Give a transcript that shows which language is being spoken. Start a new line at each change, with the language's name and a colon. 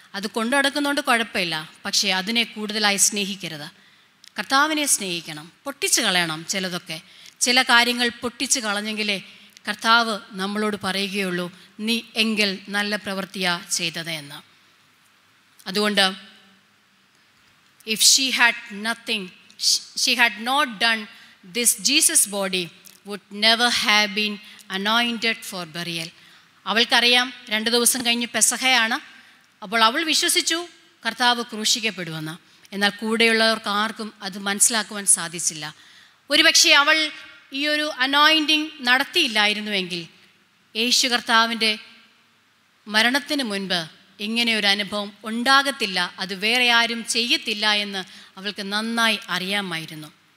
Malayalam: അത് കൊണ്ടു നടക്കുന്നതുകൊണ്ട് കുഴപ്പമില്ല. പക്ഷേ അതിനെ കൂടുതലായി സ്നേഹിക്കരുത്. കർത്താവിനെ സ്നേഹിക്കണം. പൊട്ടിച്ച് കളയണം ചിലതൊക്കെ. ചില കാര്യങ്ങൾ പൊട്ടിച്ച് കളഞ്ഞെങ്കിലേ കർത്താവ് നമ്മളോട് പറയുകയുള്ളൂ, നീ എങ്കിൽ നല്ല പ്രവൃത്തിയാ ചെയ്തത് എന്ന്.
English: അതുകൊണ്ട് if she had nothing, she had not done this, Jesus body would never have been anointed for burial.
Malayalam: അവൾക്കറിയാം 2 ദിവസം കഴിഞ്ഞ് പെസഹയാണ്. അപ്പോൾ അവൾ വിശ്വസിച്ചു കർത്താവ് ക്രൂശിക്കപ്പെടുമെന്ന്. എന്നാൽ കൂടെയുള്ളവർക്ക് ആർക്കും അത് മനസ്സിലാക്കുവാൻ സാധിച്ചില്ല. ഒരുപക്ഷെ അവൾ ഈ ഒരു അനോയിൻറ്റിങ് നടത്തിയില്ലായിരുന്നുവെങ്കിൽ യേശു കർത്താവിൻ്റെ മരണത്തിന് മുൻപ് ഇങ്ങനെ ഒരു അനുഭവം ഉണ്ടാകത്തില്ല, അത് വേറെ ആരും ചെയ്യത്തില്ല എന്ന് അവൾക്ക് നന്നായി അറിയാമായിരുന്നു.